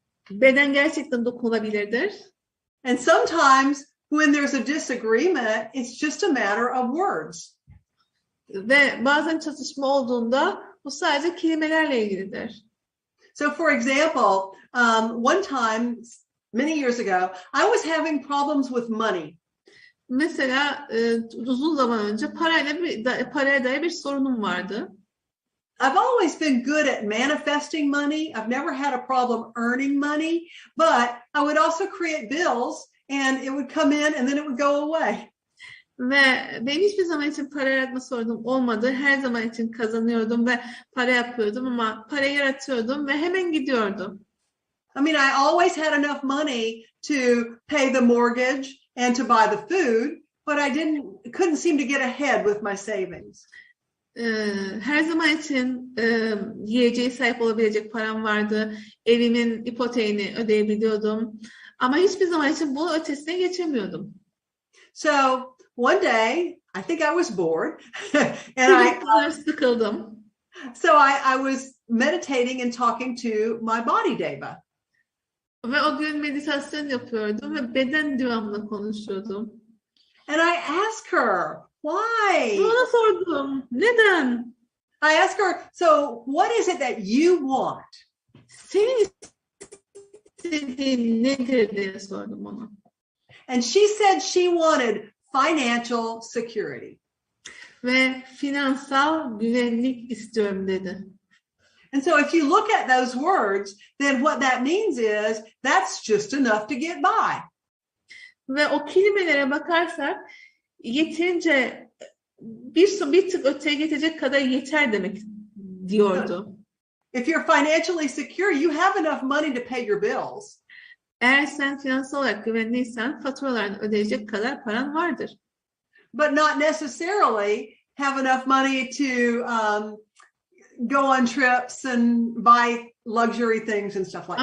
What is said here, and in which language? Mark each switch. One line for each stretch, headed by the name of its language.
Turkish: Beden gerçekten dokunulabilirdir.
English: And sometimes when there's a disagreement, it's just a matter of words.
Turkish: Ve bazen çatışma olduğunda bu sadece kelimelerle ilgilidir.
English: So for example, one time, many years ago, I was having problems with money.
Turkish: Mesela uzun zaman önce paraya dair bir sorunum vardı.
English: I've always been good at manifesting money. I've never had a problem earning money, but I would also create bills and it would come in and then it would go away.
Turkish: Ve benim hiçbir zaman için para yaratma sorunum olmadı. Her zaman için kazanıyordum ve para yapıyordum ama para yaratıyordum ve hemen gidiyordum.
English: I mean, I always had enough money to pay the mortgage and to buy the food, but I couldn't seem to get ahead with my savings.
Turkish: Her zaman için yiyeceğe sahip olabilecek param vardı. Evimin ipoteğini ödeyebiliyordum. Ama hiçbir zaman için bunun ötesine geçemiyordum.
English: So one day, I think I was bored, and
Turkish: sıkıldım.
English: So I was meditating and talking to my body deva.
Turkish: Ve o gün meditasyon yapıyordum ve beden divamla konuşuyordum.
English: And I asked her, why?
Turkish: Ona sordum, neden?
English: I asked her, so what is it that you want?
Turkish: Senin istediğin nedir diye sordum ona.
English: And she said she wanted financial security.
Turkish: Ve finansal güvenlik istiyorum dedi.
English: And so if you look at those words, then what that means is that's just enough to get by.
Turkish: Ve o kelimelere bakarsak yeterince bir tık öteye geçecek kadar yeter demek diyordu.
English: If you're financially secure, you have enough money to pay your bills.
Turkish: Eğer sen finansal olarak güvenliysen faturalarını ödeyecek kadar paran vardır.
English: But not necessarily have enough money to go on trips and buy luxury things and stuff like